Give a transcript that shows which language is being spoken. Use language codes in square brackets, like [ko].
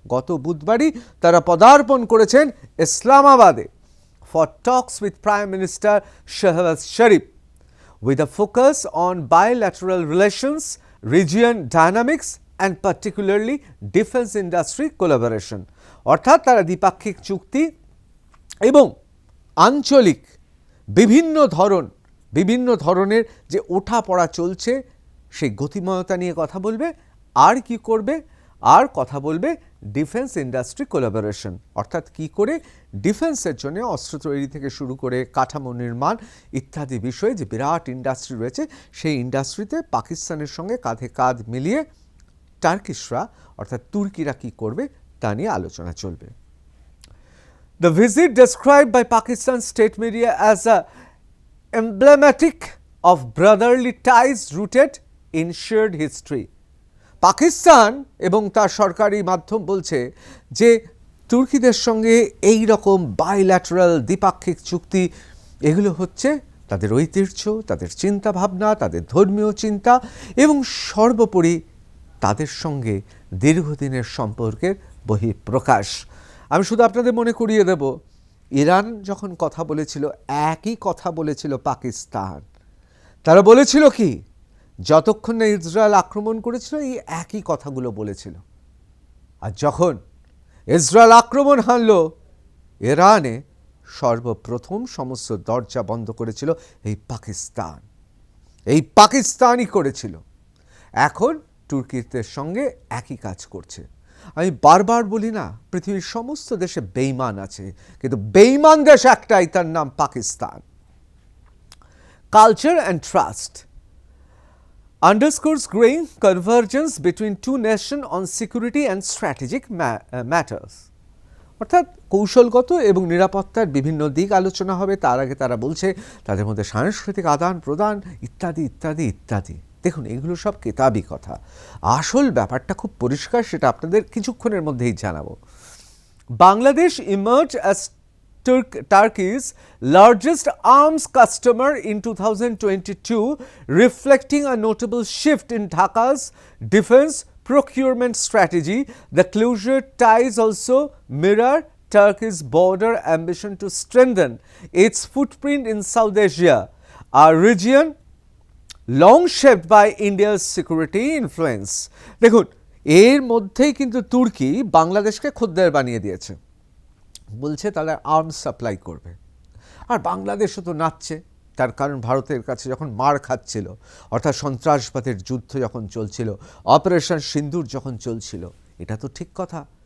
[bn] গত বুধবারই তারা পদার্পণ করেছেন ইসলামাবাদে [en] for talks with Prime Minister Shehbaz Sharif with a focus on bilateral relations, region dynamics and particularly defense industry collaboration. [bn] অর্থাৎ তারা দ্বিপাক্ষিক চুক্তি এবং আঞ্চলিক বিভিন্ন ধরনের যে ওঠাপড়া চলছে সেই গতিময়তা নিয়ে কথা বলবে। আর কি করবে? আর কথা বলবে ডিফেন্স ইন্ডাস্ট্রি কোলাবোরেশন, অর্থাৎ কি করে ডিফেন্সের জন্য অস্ত্র তৈরি থেকে শুরু করে কাঠামো নির্মাণ ইত্যাদি বিষয়ে যে বিরাট ইন্ডাস্ট্রি রয়েছে সেই ইন্ডাস্ট্রিতে পাকিস্তানের সঙ্গে কাঁধে কাঁধ মিলিয়ে টার্কিশরা অর্থাৎ তুর্কিরা কি করবে তা নিয়ে আলোচনা চলবে। [en] The visit described by Pakistan state media as a emblematic of brotherly ties rooted in shared history. [bn] Pakistan এবং তার সরকারি মাধ্যম বলছে যে তুর্কিদের সঙ্গে এই রকম বাইল্যাটারাল দ্বিপাক্ষিক চুক্তি এগুলো হচ্ছে তাদের ঐতিহ্য, তাদের চিন্তা ভাবনা, তাদের ধর্মীয় চিন্তা এবং সর্বোপরি তাদের সঙ্গে দীর্ঘদিনের সম্পর্কের বহিঃপ্রকাশ। আমি শুধু আপনাদের মনে করিয়ে দেব, ইরান যখন কথা বলেছিল একই কথা বলেছিল পাকিস্তান। তারা বলেছিল কি, যতক্ষণ না ইসরায়েল আক্রমণ করেছিল এই একই কথাগুলো বলেছিল। আর যখন ইসরায়েল আক্রমণ হানল, ইরানে সর্বপ্রথম সমস্ত দরজা বন্ধ করেছিল এই পাকিস্তানই করেছিল। এখন তুর্কিদের সঙ্গে একই কাজ করছে। আমি বারবার বলি না, পৃথিবীর সমস্ত দেশে বেঈমান আছে, কিন্তু বেঈমান দেশ একটাই, তার নাম Pakistan. [en] Culture and trust underscores growing convergence between two nations on security and strategic matters. [bn] অর্থাৎ কৌশলগত এবং নিরাপত্তার বিভিন্ন দিক আলোচনা হবে। তার আগে তারা বলছে তাদের মধ্যে সাংস্কৃতিক আদান প্রদান ইত্যাদি ইত্যাদি ইত্যাদি। দেখুন, এগুলো সব কেতাবি কথা। আসল ব্যাপারটা খুব পরিষ্কার, সেটা আপনাদের কিছুক্ষণের মধ্যেই জানাবো। [en] Bangladesh emerged as Turkey's largest arms customer in 2022, reflecting a notable shift in Dhaka's defense procurement strategy. The closure ties also mirror Turkey's broader ambition to strengthen its footprint in South Asia, a region long shaped by India's security influence. [bn] দেখুন, এর মধ্যেই কিন্তু তুর্কি বাংলাদেশকে খদ্দের বানিয়ে দিয়েছে। বলছে তারা আর্মস সাপ্লাই করবে, আর বাংলাদেশও তো নাচছে। তার কারণ ভারতের কাছে যখন মার খাচ্ছিল, অর্থাৎ সন্ত্রাসবাদের যুদ্ধ যখন চলছিল, অপারেশন সিন্দুর যখন চলছিল, এটা তো ঠিক কথা।